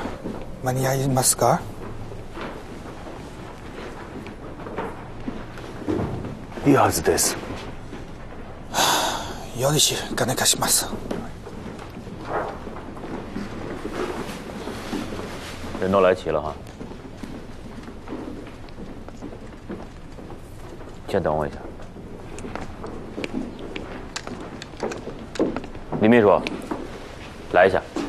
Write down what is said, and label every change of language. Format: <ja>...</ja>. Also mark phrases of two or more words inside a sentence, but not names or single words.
<ja>間に合いますか？いいはずです。よろしくお願いします。</ja> <zh>人都来齐了哈，先等我一下。李秘书，来一下。</zh>